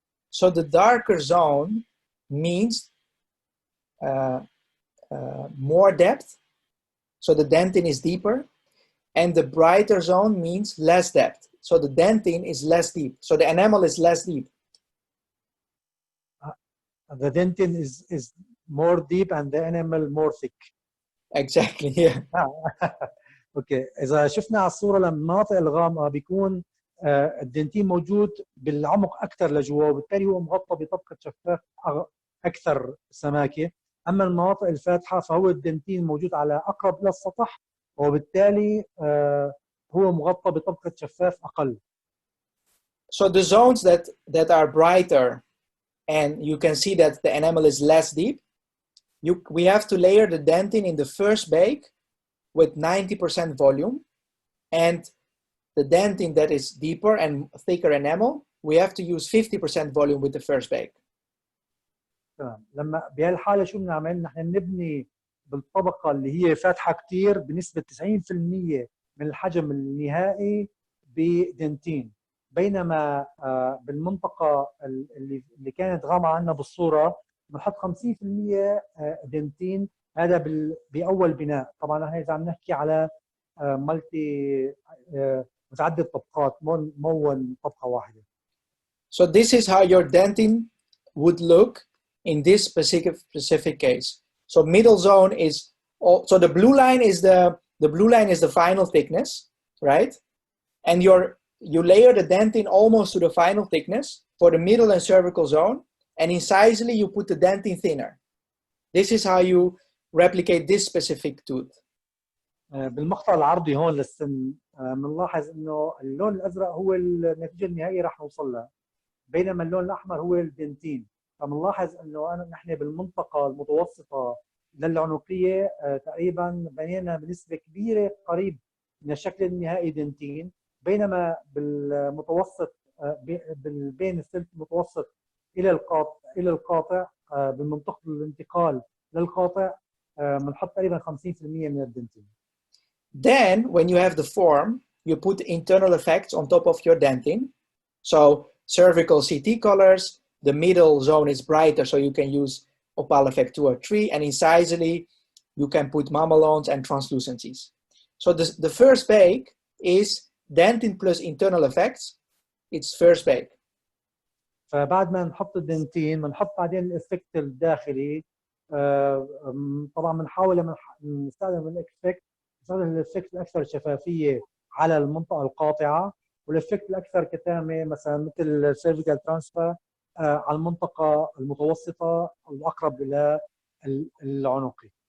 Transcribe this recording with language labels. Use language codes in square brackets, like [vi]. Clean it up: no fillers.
[en] So the darker zone means more depth, so the dentin is deeper, and the brighter zone means less depth, so the dentin is less deep, so the enamel is less deep. The dentin is more deep and the enamel more thick. Exactly, yeah. [ar] اوكي، اذا شفنا على الصوره لما المناطق الغامقه بيكون الدنتين موجود بالعمق اكثر لجوا، وبالتالي هو مغطى بطبقه شفاف اكثر سماكه. اما المناطق الفاتحه فهو الدنتين موجود على اقرب الى السطح، وبالتالي هو مغطى بطبقه شفاف اقل. [en] So the zones that are brighter and you can see that the enamel is less deep, we have to layer the dentin in the first bake with 90% volume, and the dentin that is deeper and thicker enamel, we have to use 50% volume with the first bake. [ar] تمام. لما بهالحاله شو بنعمل؟ نحن بنبني بالطبقه اللي هي فاتحه كثير بنسبه 90% من الحجم النهائي بدنتين، بينما بالمنطقه اللي كانت غامقه عندنا بالصوره بنحط 50% دنتين. هذا باول بناء. طبعا نحن اذا عم نحكي على مالتي متعدد طبقات، مو طبقه واحده. [en] So this is how your dentin would look in this specific case. So middle zone is so the blue line is the final thickness, right? And you layer the dentin almost to the final thickness for the middle and cervical zone, and incisally you put the dentin thinner. This is how you replicate this specific tooth. [ar] بالمقطع العرضي هون للسن بنلاحظ انه اللون الازرق هو النتيجه النهائيه راح نوصل لها، بينما اللون الاحمر هو الدنتين. فبنلاحظ انه نحن بالمنطقه المتوسطه للعنقيه تقريبا بنينا بنسبه كبيره قريب من الشكل النهائي دنتين، بينما بالمتوسط بين السلك المتوسط الى القاطع بمنطقه الانتقال للقاطع بنحط تقريبا 50% من الدنتين. [en] Then when you have the form, you put internal effects on top of your dentin. So cervical CT colors, the middle zone is brighter, so you can use opal effect 2 or 3, and incisally you can put mamelons and translucencies. So the first bake is dentin plus internal effects. It's first bake. [ar] فبعد ما نحط الدنتين بنحط بعدين الافكت الداخلي. طبعا بنحاول لما نستخدم الافكت نستخدم الافكت الاكثر شفافيه على المنطقه القاطعه، والافكت الاكثر كتامه مثلا مثل السيرفيكال ترانسفير على المنطقه المتوسطه الاقرب الى العنقي.